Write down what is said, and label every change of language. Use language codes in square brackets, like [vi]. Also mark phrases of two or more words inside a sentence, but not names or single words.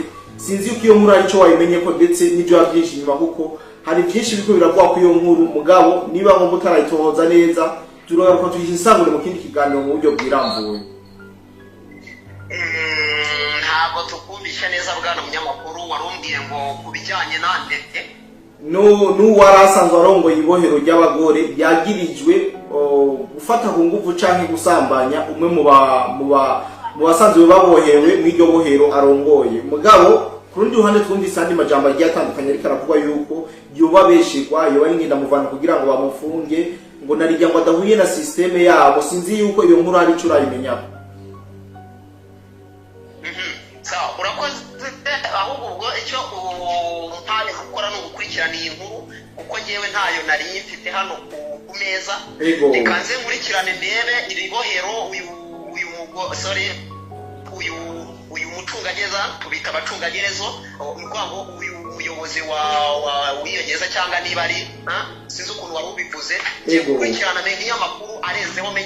[rw] Sinzi uko iyo nkuru ari cyo wayimenye ko ndetse n'ibyo byinshi nyuma, kuko hari byinshi biko biravuga ku iyo nkuru. [rn] Mugabo niba ngo mutarayitohoza neza, turagaruka tuyisangure mu kindi kiganiro mu buryo bwirambuye. [rw] Ntabwo tukumvisha neza bwana munyamakuru, warumbwiye ngo kubijyanye nandete [rn] warasanzwe arongoye ibohero ry'abagore yagirijwe gufata ku nguvu canke gusambanya umwe mu basanzwe babohewe mu iryo bohero arongoye. Mugabo ku rundi ruhande twumvise andi majambo agiye atandukanye ariko aravuga yuko yoba beshirwa, yoba ngenda muvana kugira ngo bamufunge, ngo narijya ngo adahuye na systeme yabo. [rw] Sinzi yuko iyo nkuru ari cyo urayimenya. Urakoze. Ahubwo ubwo icyo mpane gukora no gukurikirana iyi nkuru, kuko ngewe ntayo nari mfite hano ku meza. Reka nze nkurikirane ndebe iri bohero uyu mucungagereza, tubita abacungagereza, nukuvuga ngo uyu muyobozi w'iyo gereza cyangwa niba ari sinzi ukuntu wari ubivuze, ngiye gukurikirana menye amakuru arenzeho, menye